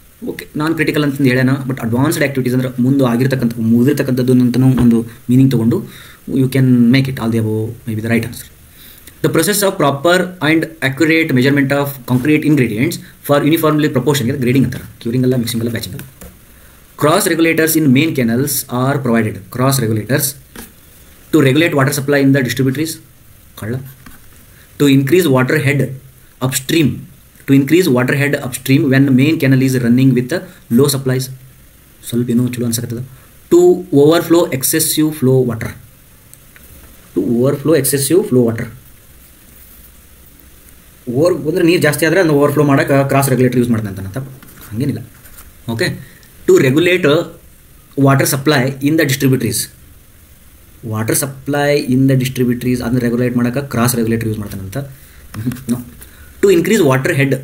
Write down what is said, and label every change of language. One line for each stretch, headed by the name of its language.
Kannada: Okay, non critical ಅಂತಂದು ಹೇಳೋಣ, but advanced activities ಅಂದ್ರೆ ಮುಂದೆ ಮುಗಿದಿರ್ತಕ್ಕಂಥದ್ದು ಅಂತಲೂ ಒಂದು ಮೀನಿಂಗ್ ತೊಗೊಂಡು
English: You can make it all the above may be the right answer. The process of proper and accurate measurement of concrete ingredients for uniformly proportion grading
Kannada: antar curing alla mixing alla batching.
English: Cross regulators in main canals are provided. Cross regulators to regulate water supply in the distributaries. Kalla. To increase water head upstream. To increase water head upstream when the main canal is running with low supplies.
Kannada: ಸ್ವಲ್ಪ ಏನೋ ಚಲೋ ಅನ್ಸಕತ್ತದ.
English: To overflow excessive flow water. To overflow excessive flow water.
Kannada: ಅಂದರೆ ನೀರು ಜಾಸ್ತಿ ಆದರೆ ಅದನ್ನು overflow ಮಾಡೋಕ್ಕೆ cross regulator use ಮಾಡ್ತಾನೆ ಅಂತ ಹಾಗೇನಿಲ್ಲ.
English: Okay, to regulate water supply in the distributaries.
Kannada: Water supply in the ಡಿಸ್ಟ್ರಿಬ್ಯೂಟ್ರೀಸ್ ಅದನ್ನ ರೆಗ್ಯುಲೇಟ್ ಮಾಡೋಕ್ಕೆ cross regulator use ಮಾಡ್ತಾನಂತ.
English: No. To increase water head.